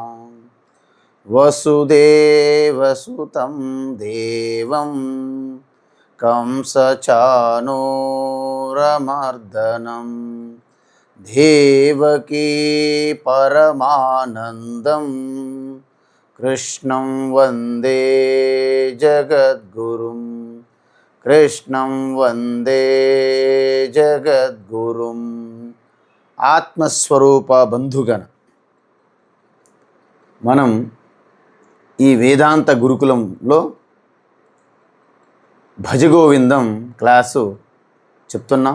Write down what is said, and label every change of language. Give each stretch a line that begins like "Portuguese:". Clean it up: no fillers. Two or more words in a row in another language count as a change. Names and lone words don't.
Sanskrit: वसुदेवसुतं देवं कंसचाणूरमर्दनं देवकी परमानन्दं कृष्णं वन्दे जगद्गुरुं। कृष्णं वन्दे జగద్గురుం।
Telugu: ఆత్మస్వరూప బంధుగణ, మనం ఈ వేదాంత గురుకులంలో భజగోవిందం క్లాసు చెప్తున్నాం.